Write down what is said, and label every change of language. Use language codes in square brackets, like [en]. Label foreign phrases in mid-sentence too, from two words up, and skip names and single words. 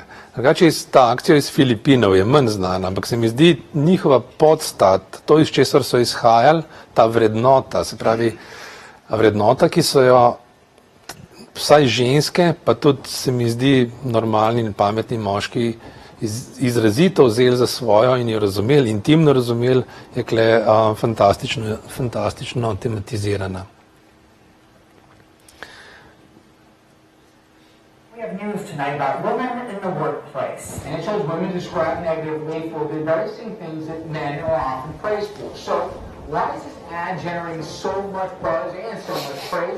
[sl] Drugače, ta akcija iz Filipinov je manj znana, ampak se mi zdi njihova podstat, to iz česar so izhajali, ta vrednota, se pravi vrednota, ki so jo vsaj ženske, pa tudi se mi zdi normalni in pametni moški izrazito vzeli za svojo in jo razumeli, intimno razumeli, je kle fantastično tematizirana. [en] We have news tonight about women in the workplace. And it shows women described negatively for the very same things that men are often praised for. So why is this ad generating so much buzz and so much praise?